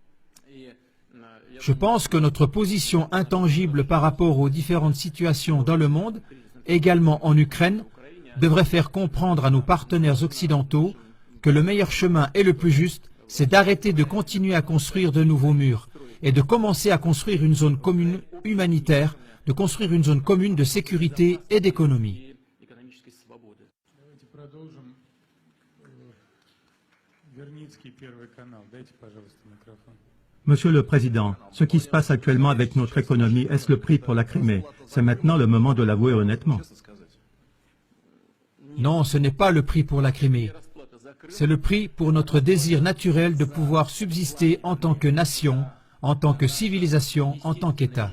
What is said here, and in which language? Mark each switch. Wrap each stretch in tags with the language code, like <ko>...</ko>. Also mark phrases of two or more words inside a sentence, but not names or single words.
<fr>Je pense que notre position intangible par rapport aux différentes situations dans le monde, également en Ukraine, devrait faire comprendre à nos partenaires occidentaux que le meilleur chemin et le plus juste, c'est d'arrêter de continuer à construire de nouveaux murs est de commencer à construire une zone commune humanitaire, de construire une zone commune de sécurité et d'économie.</fr> <ru>Давайте продолжим. Верницкий, Первый канал. Дайте, пожалуйста, микрофон.</ru> <fr>Monsieur le Président, ce qui se passe actuellement avec notre économie, est-ce le prix pour la Crimée? C'est maintenant le moment de l'avouer honnêtement. Non, ce n'est pas le prix pour la Crimée. C'est le prix pour notre désir naturel de pouvoir subsister en tant que nation, en tant que civilisation, en tant qu'État.</fr>